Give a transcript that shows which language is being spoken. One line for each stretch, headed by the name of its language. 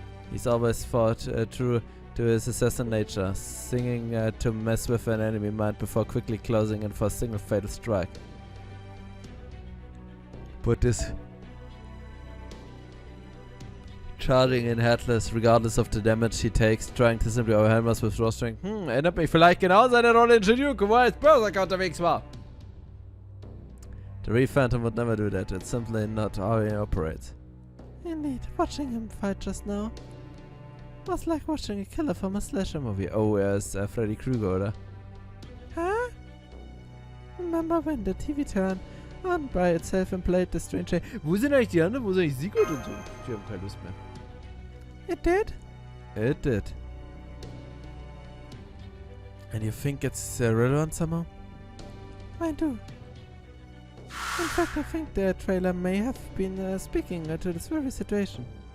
English: He's always fought true to his assassin nature, singing to mess with an enemy mind before quickly closing in for a single fatal strike. But this charging in headless, regardless of the damage he takes, trying to simply overwhelm us with raw strength.
German: Erinnert mich vielleicht genau an seine Rolle in Shinjuku, wo er als Berserker unterwegs war.
English: The real Phantom would never do that. It's simply not how he operates. Indeed, watching him fight just now was like watching a killer from a slasher movie.
German: Oh, er ist Freddy Krueger, oder? Huh?
English: Remember when the TV turned on by itself and played the strange...
German: Wo sind eigentlich die anderen? Wo sind eigentlich Sigurd und so? Die haben keine Lust mehr.
English: It did? It did. And you think it's relevant somehow? I do. In fact, I think the trailer may have been speaking to this very situation.